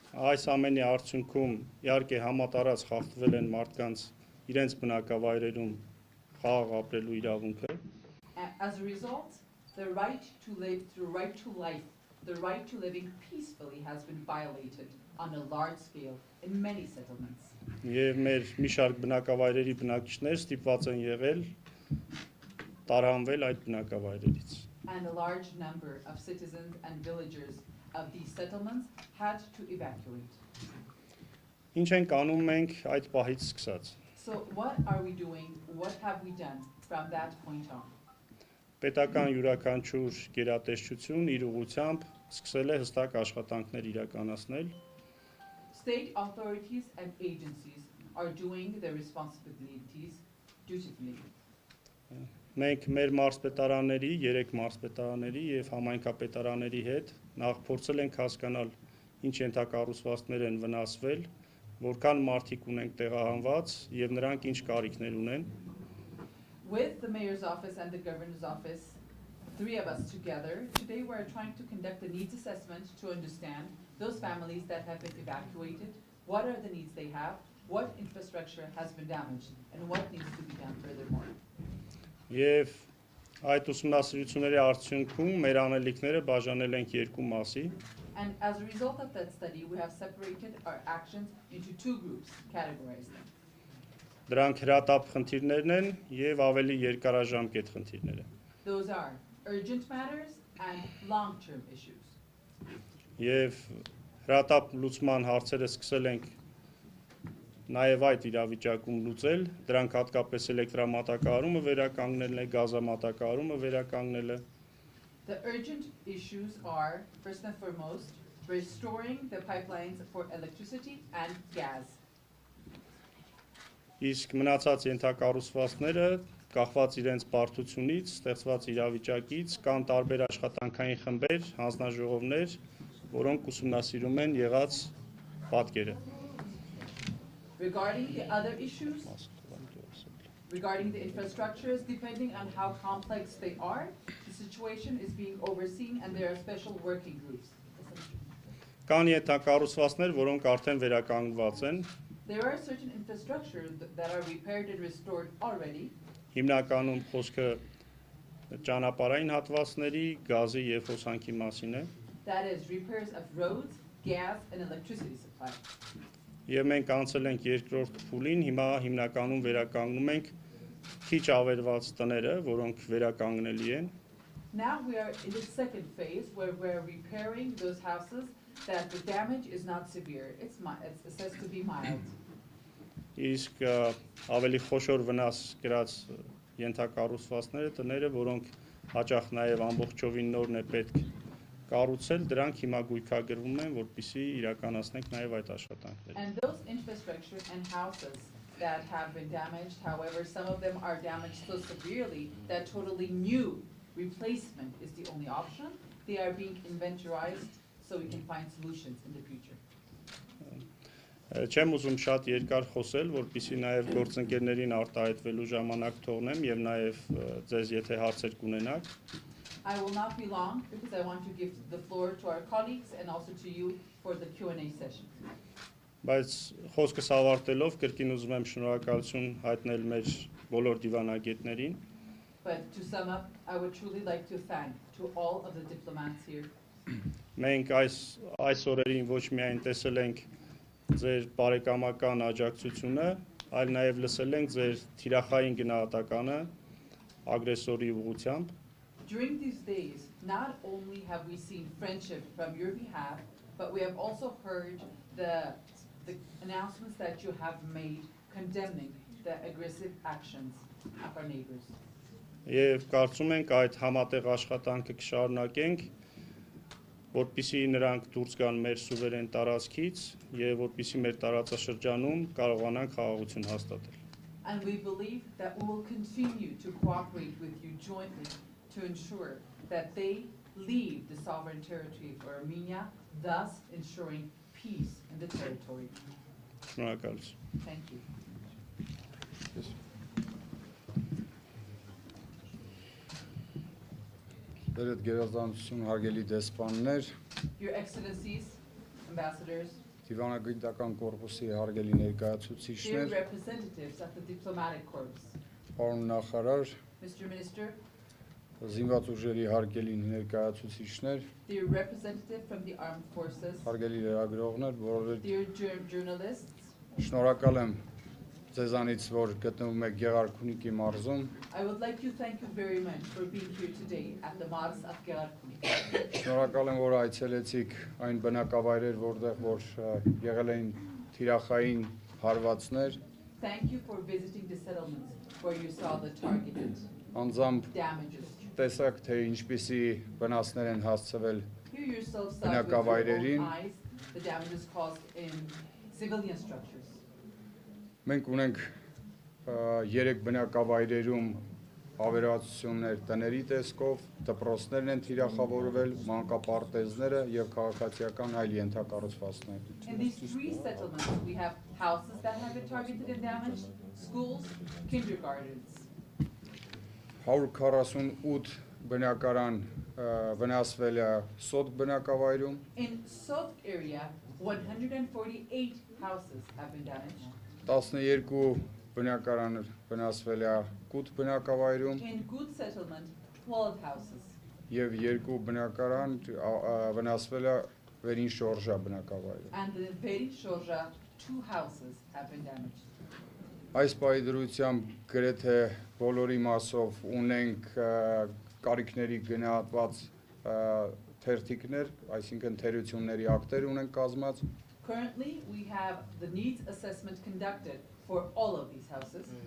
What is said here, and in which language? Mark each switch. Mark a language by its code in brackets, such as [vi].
[hy] Այս ամենի արդյունքում իհարկե համատարած խախտվել են մարդկանց իրենց բնակավայրերում խաղաղ ապրելու իրավունքը։ [en] As a result, the right to live, the right to life, the right to living peacefully has been violated on a large scale in many settlements. [hy] Եվ մեր մի շարք բնակավայրերի բնակիչներ ստիպված են եղել տարանվել այդ բնակավայրերից։ [en] And a large number of citizens and villagers of these settlements had to evacuate. [hy] Ինչ ենք անում մենք այդ պահից սկսած։ [en] So what are we doing? What have we done from that point on? [hy] Պետական յուրաքանչյուր գերատեսչություն իր ուղղությամբ սկսել է հստակ աշխատանքներ իրականացնել։ [en] State authorities and agencies are doing their responsibilities dutifully. [hy] Մենք մեր մարզպետարանների, 3 մարզպետարանների եւ համայնքապետարանների հետ նախ փորձել ենք հասկանալ ինչ ենթակառուցվածքներ են վնասվել, որքան մարդիկ ունենք տեղահանված եւ նրանք ինչ կարիքներ ունեն։ [en] With the mayor's office and the governor's office, 3 of us together, today we're trying to conduct a needs assessment to understand those families that have been evacuated, what are the needs they have, what infrastructure has been damaged, and what needs to be done furthermore. [hy] Եվ այդ ուսումնասիրությունների արդյունքում մեր անելիքները բաժանել ենք 2 մասի։ [en] And as a result of that study, we have separated our actions into 2 groups, categorized them. [hy] Դրանք հրատապ խնդիրներն են եւ ավելի երկարաժամկետ խնդիրները։ [en] Those are urgent matters and long-term issues. [hy] Եվ հրատապ լուծման հարցերը սկսել ենք նաև այդ իրավիճակում լուծել, դրանք հատկապես էլեկտրամատակարարումը վերականգնելն է, գազամատակարարումը վերականգնելը։ [en] The urgent issues are, first and foremost, restoring the pipelines for electricity and gas. [hy] Իսկ մնացած ենթակառուցվածքները կախված իրենց բարդությունից, ստեղծված իրավիճակից, կան տարբեր աշխատանքային խմբեր, հանձնաժողովներ, որոնք ուսումնասիրում են եղած պատկերը։ [en] Regarding the other issues, regarding the infrastructures, depending on how complex they are, the situation is being overseen and there are special working groups. [hy] Կան ենթակառուցվածքներ, որոնք արդեն վերականգնված են։ [en] There are certain infrastructures that are repaired and restored already. [hy] Հիմնականում խոսքը ճանապարհային հատվածների, գազի եւ հոսանքի մասին է։ [en] That is repairs of roads, gas and electricity supply. [hy] Եվ մենք անցել ենք երկրորդ փուլին, հիմա հիմնականում վերականգնում ենք քիչ ավերված տները, որոնք վերականգնելի են։ [en] Now we are in the second phase where we're repairing those houses that the damage is not severe. It's says to be mild. [hy] Իսկ ավելի խոշոր վնաս գրած ենթակառուցվածքները, տները, որոնք հաճախ նաև ամբողջովին նորն է պետք կառուցել, դրանք հիմա գույքագրվում են, որպեսզի իրականացնենք նաև այդ աշխատանքները։ [en] And those infrastructure and houses that have been damaged, however, some of them are damaged so severely that totally new replacement is the only option. They are being inventorized so we can find solutions in the future. [hy] Չեմ ուզում շատ երկար խոսել, որպեսզի նաև գործընկերներին արտահայտվելու ժամանակ թողնեմ եւ նաև ձեզ եթե հարցեր կունենաք։ [en] I will not be long because I want to give the floor to our colleagues and also to you for the Q&A session. [hy] Բայց խոսքս ավարտելով կրկին ուզում եմ շնորհակալություն հայտնել մեր բոլոր դիվանագետներին։ [en] But to sum up, I would truly like to thank to all of the diplomats here. [hy] Մենք այս օրերին ոչ միայն տեսել ենք ձեր բարեկամական աջակցությունը, այլ նաև լսել ենք ձեր թիրախային գնահատականը ագրեսորի ուղղությամբ։ [en] During these days, not only have we seen friendship from your behalf, but we have also heard the announcements that you have made condemning the aggressive actions of our neighbors. [hy] Եվ կարծում ենք այդ համատեղ աշխատանքը կշարունակենք, որպեսզի նրանք դուրս գան մեր սուվերեն տարածքից եւ որպեսզի մեր տարածաշրջանում կարողանան խաղաղություն հաստատել։ [en] And we believe that we will continue to cooperate with you jointly to ensure that they leave the sovereign territory of Armenia, thus ensuring peace in the territory. [hy] Շնորհակալություն։ [en] Thank you. [hy] Դերեդ գերազանցություն հարգելի դեսպաններ, [en] Your Excellencies, Ambassadors, [hy] դիվանագիտական կորպուսի հարգելի [en] dear [hy] ներկայացուցիչներ, [en] representatives of the diplomatic corps, [hy] պարոն նախարար, [en] Mr. Minister, [hy] զինված ուժերի հարգելի ներկայացուցիչներ, [en] dear representative from the armed forces, [hy] հարգելի լրագրողներ, բոլորդ [en] dear journalists, [hy] շնորհակալ եմ ձեզանից, որ գտնվում եք Գեղարքունիքի մարզում, [en] I would like to thank you very much for being here today at the Mars of Gեղարքունիքի. [hy] շնորհակալ եմ, որ այցելեցիք այն բնակավայրեր, որտեղ որ եղել էին թիրախային հարվածներ, [en] Thank you for visiting the settlements where you saw the targeted [hy] անձամբ [en] damages. [hy] տեսակ, թե ինչպիսի վնասներ են հասցվել [en] You yourself saw with your [hy] բնակավայրերին, [en] own eyes the damages caused in civilian structures. [hy] մենք ունենք 3 բնակավայրերում ավերածություններ տների տեսքով, դպրոցներն են թիրախավորվել, մանկապարտեզները եւ քաղաքացիական այլ ենթակառուցվածքներ։ [en] In these 3 settlements, we have houses that have been targeted and damaged, schools, kindergartens. [hy] 148 բնակարան վնասվել է Սոտ բնակավայրում, [en] In Sot area, 148 houses have been damaged. [hy] 12 բնակարան վնասվել է Կուտ բնակավայրում [en] In Good settlement, 12 houses. [hy] եւ 2 բնակարան վնասվել է Վերին Շորժա բնակավայրում։ [en] And in Verin Shorja, 2 houses have been damaged. [hy] Այս պահի դրությամբ գրեթե բոլորի մասով ունենք կարիքների գնահատված թերթիկներ, այսինքն թերությունների ակտեր ունենք կազմած։ [en] Currently, we have the needs assessment conducted for all of these houses.